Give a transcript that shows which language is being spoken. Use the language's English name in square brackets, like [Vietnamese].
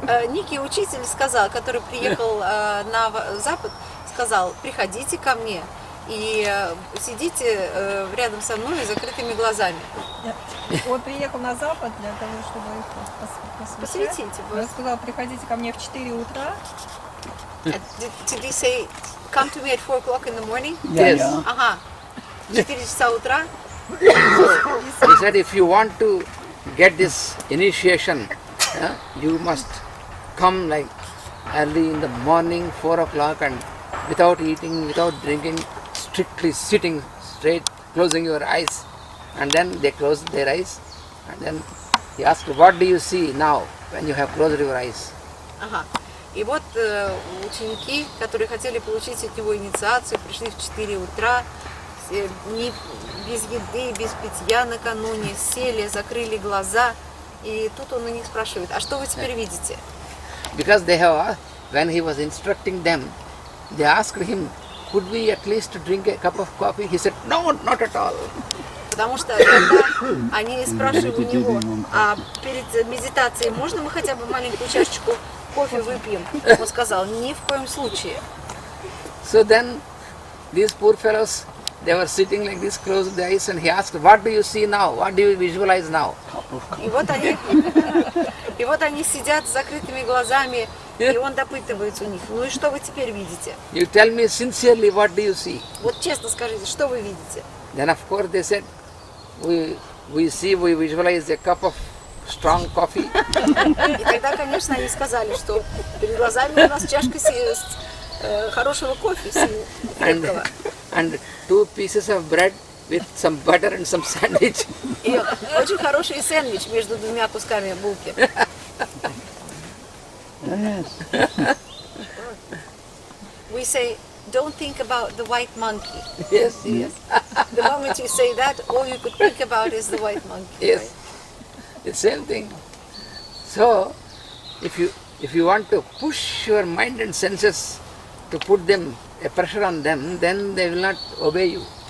[Russian] Некий учитель сказал, который приехал на Запад, сказал: приходите ко мне и сидите рядом со мной с закрытыми глазами. Он приехал на Запад для того, чтобы их посвятить. Он сказал: приходите ко мне в 4 утра. [English] Did he say, come to me at 4 o'clock in the morning? Yes. [Russian] Ага. 4 часа утра. [English] He said, if you want to get this initiation, you must come like early in the morning, 4 o'clock, and without eating, without drinking, strictly sitting straight, closing your eyes. And then they closed their eyes. And then he asked, what do you see now when you have closed your eyes? Ага. [Russian] И вот ученики, которые хотели получить от него инициацию, пришли в 4 утра, без еды, без питья накануне, сели, закрыли глаза. И тут он у них спрашивает, а что вы теперь видите? [English] Because they have, when he was instructing them, they asked him, could we at least drink a cup of coffee? He said, no, not at all. [Russian] Потому что когда они спрашивали у него, а перед медитацией можно мы хотя бы маленькую чашечку кофе выпьем? Он сказал, ни в коем случае. [English] So then these poor fellows, they were sitting like this, closed their eyes, and he asked, what do you see now? What do you visualize now? [Russian] И вот они сидят с закрытыми глазами, и он допытывается у них, ну и что вы теперь видите? [English] You tell me sincerely, what do you see? [Russian] Вот честно скажите, что вы видите? [English] Then of course they said, we visualize a cup of strong coffee. [Russian] И тогда, конечно, они сказали, что перед глазами у нас чашка хорошего кофе, крепкого. [English] And 2 pieces of bread with some butter and some sandwich. [Russian] И очень хороший сэндвич между 2 кусками булки. [English] We say, don't think about the white monkey. Yes, yes. The moment you say that, all you could think about is the white monkey. Yes, Right? the same thing. So, if you want to push your mind and senses to put them a pressure on them, then they will not obey you.